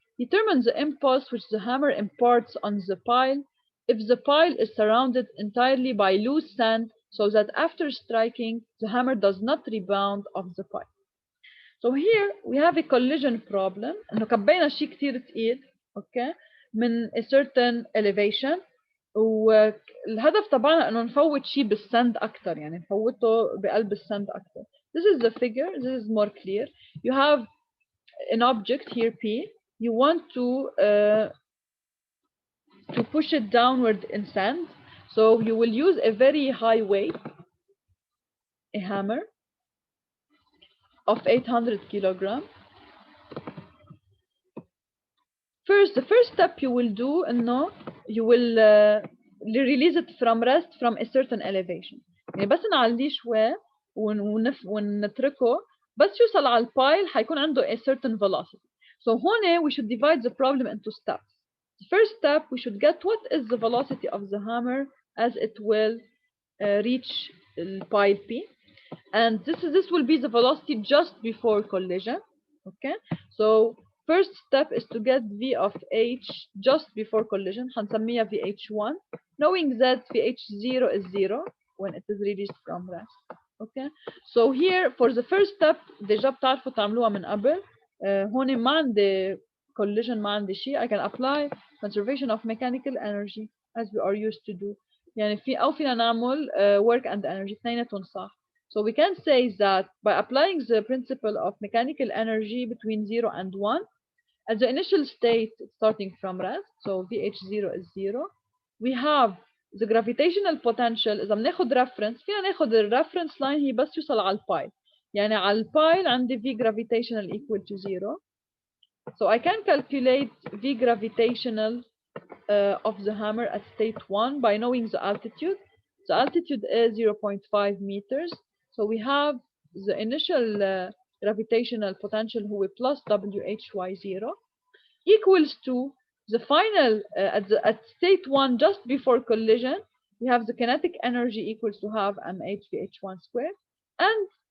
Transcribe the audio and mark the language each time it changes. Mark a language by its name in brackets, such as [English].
[English] Determine the impulse which the hammer imparts on the pile if the pile is surrounded entirely by loose sand so that after striking, the hammer does not rebound off the pile. So here we have a collision problem. [Arabic] إنه كبينا شيء كتير تقيل. Okay. من [English] a certain elevation [Arabic] والهدف تبعنا انه نفوت شيء بالسند اكثر يعني نفوته بقلب السند اكثر. [English] This is the figure. This is more clear. You have an object here P. You want to push it downward in sand. So you will use a very high weight, a hammer of 800 kilogram. First, the first step you will do, no, you will release it from rest from a certain elevation. [Arabic] يعني بس نعليه شوي ونتركه بس يوصل على البايل حيكون عنده [English] a certain velocity. So [Arabic] هون [English] we should divide the problem into steps. The first step we should get what is the velocity of the hammer as it will reach pile P, and this will be the velocity just before collision. Okay, so first step is to get V of H just before collision. [Arabic] هنسميها [English] VH1, knowing that VH0 is 0 when it is released from rest. Okay, so here for the first step [Arabic] ديجا بتعرفوا تعملوها من قبل. هون ما عندي collision ما عندي شيء. [English] I can apply conservation of mechanical energy as we are used to do. [Arabic] يعني فينا نعمل [English] work and energy [Arabic] اثنيناتهم صح. [English] So we can say that by applying the principle of mechanical energy between 0 and 1, at the initial state starting from rest, so VH0 is 0, we have the gravitational potential. [Arabic] إذا بناخد reference فينا ناخد الريفرنس لاين هي بس يوصل على البايل. يعني على البايل عندي [English] V gravitational equal to 0. So I can calculate V gravitational of the hammer at state 1 by knowing the altitude. The altitude is 0.5 meters. So we have the initial gravitational potential who is plus WHY0 equals to the final at state 1 just before collision. We have the kinetic energy equals to half mHVH1 squared, and